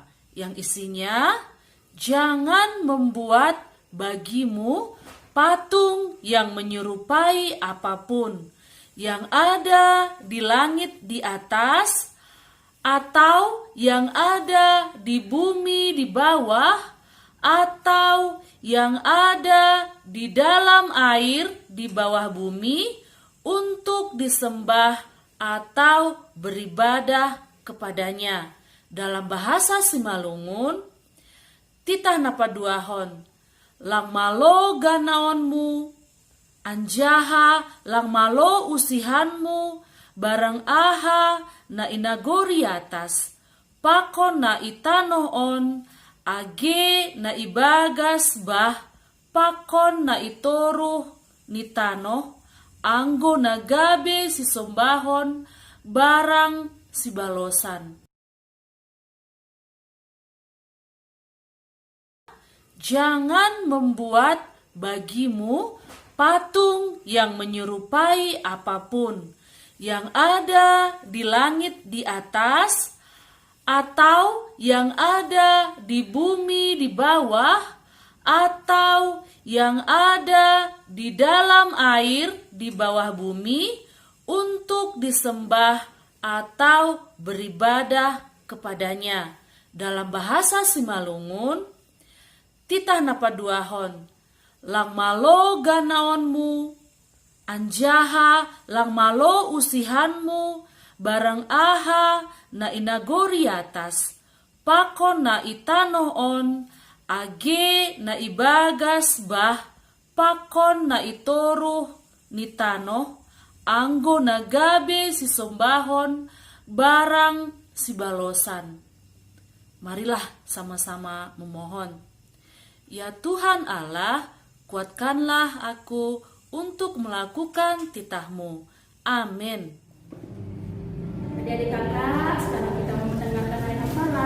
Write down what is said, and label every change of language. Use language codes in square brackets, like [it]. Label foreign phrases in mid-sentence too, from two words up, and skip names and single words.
[id] yang isinya jangan membuat bagimu patung yang menyerupai apapun yang ada di langit di atas, atau yang ada di bumi di bawah, atau yang ada di dalam air di bawah bumi, untuk disembah atau beribadah kepadanya. Dalam bahasa Simalungun, [bts] titah napaduahon, lang malo ganaonmu, anjaha lang malo usihanmu, barang aha na inagori atas, pakon na itanoon, age na ibagas bah, pakon na itoruh ni tanoh, anggo na gabe si sombahon, barang si balosan. [id] Jangan membuat bagimu patung yang menyerupai apapun yang ada di langit di atas, atau yang ada di bumi di bawah, atau yang ada di dalam air di bawah bumi, untuk disembah atau beribadah kepadanya. Dalam bahasa Simalungun, [bts] titah napaduahon, lang malo ganaonmu, anjaha lang malo usihanmu, barang aha na inagori atas, pakon na itanoon, age na ibagas bah, pakon na itoruh ni tanoh, anggo na gabe si sombahon, barang si balosan. [id] Marilah sama-sama memohon. Ya Tuhan Allah, kuatkanlah aku untuk melakukan titah-Mu. Amin. Adik-adik kakak, sekarang kita mau mendengarkan ayat hafalan.